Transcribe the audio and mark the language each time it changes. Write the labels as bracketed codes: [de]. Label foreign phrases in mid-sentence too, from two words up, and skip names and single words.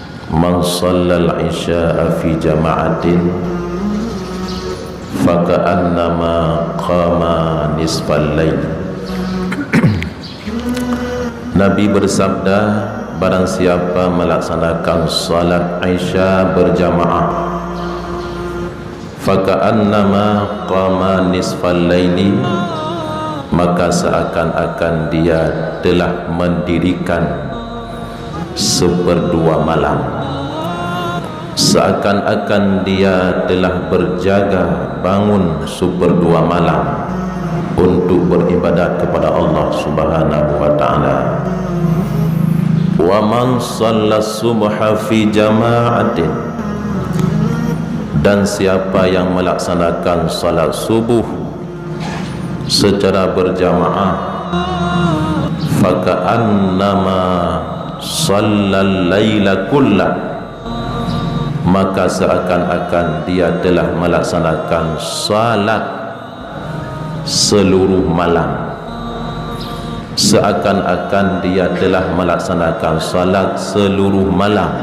[ar] Man shallal isya'a fi jama'atin faka'annama qama nisfal lail. [id] Nabi bersabda, barang siapa melaksanakan salat Isya berjamaah, [ar] faka'annama qama nisfal laili, [id] maka seakan-akan dia telah mendirikan seperdua malam, seakan-akan dia telah berjaga bangun seperdua malam untuk beribadat kepada Allah [ar] Subhanahu wa taala. Wa man shalla subha fi jama'atin, [id] dan siapa yang melaksanakan salat subuh secara berjamaah, [ar] faka'annama shallal laila kullah, [id] maka seakan-akan dia telah melaksanakan salat seluruh malam, seakan-akan dia telah melaksanakan salat seluruh malam.